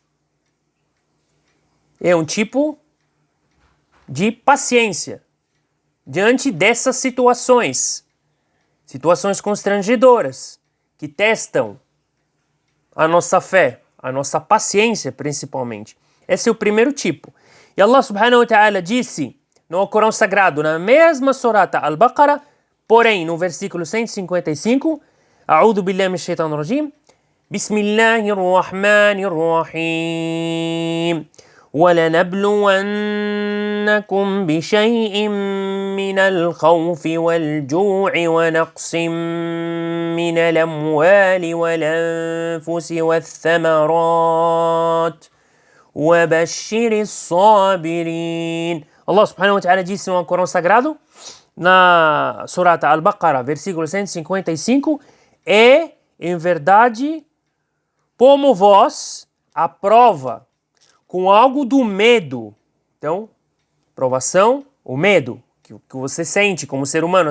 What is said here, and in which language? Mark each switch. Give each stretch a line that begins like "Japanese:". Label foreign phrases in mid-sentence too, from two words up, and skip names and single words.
Portuguese: É um tipo de paciência diante dessas situações constrangedoras que testam a nossa fé, a nossa paciência principalmente. Esse é o primeiro tipo. E
Arabic: الله سبحانه وتعالى
Portuguese: disse no Corão Sagrado, na mesma surata Al-Baqarah, porém no versículo 155,
Arabic: أعوذ بالله من الشيطان الرجيم، بسم الله الرحمن الرحيم. وَلَنَبْلُوَنَّكُمْ بِشَيْءٍ مِّنَ الْخَوْفِ وَالْجُوعِ وَنَقْصٍ مِّنَ الْأَمْوَالِ وَالْأَنفُسِ وَالثَّمَرَاتِ وَبَشِّرِ الصَّابِرِينَ. الله سبحانه وتعالى
Portuguese: disse no Corão Sagrado, na surata Al-Baqarah, versículo 155, em verdade, como vós a prova com algo do medo. Então, provação, o medo que você sente como ser humano.